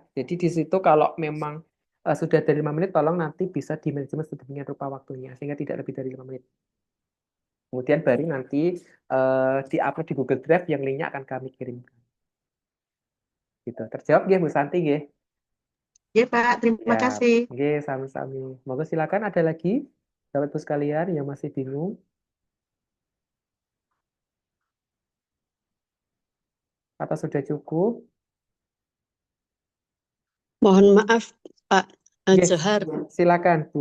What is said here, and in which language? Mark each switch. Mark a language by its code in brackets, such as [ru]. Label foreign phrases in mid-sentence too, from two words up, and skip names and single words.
[id] Jadi di situ kalau memang sudah dari 5 menit, tolong nanti bisa di manajemen sedemikian rupa waktunya sehingga tidak lebih dari 5 menit. Kemudian baru nanti di-upload di Google Drive yang linknya akan kami kirimkan. Gitu. Terjawab nggih Bu Santi nggih? Iya, Pak. Terima Ya, kasih. [jv] nggih, sami-sami. [id] Monggo silakan ada lagi Bapak Ibu sekalian yang masih bingung atau sudah cukup? Mohon maaf, Pak Nggih, Johar. silakan Bu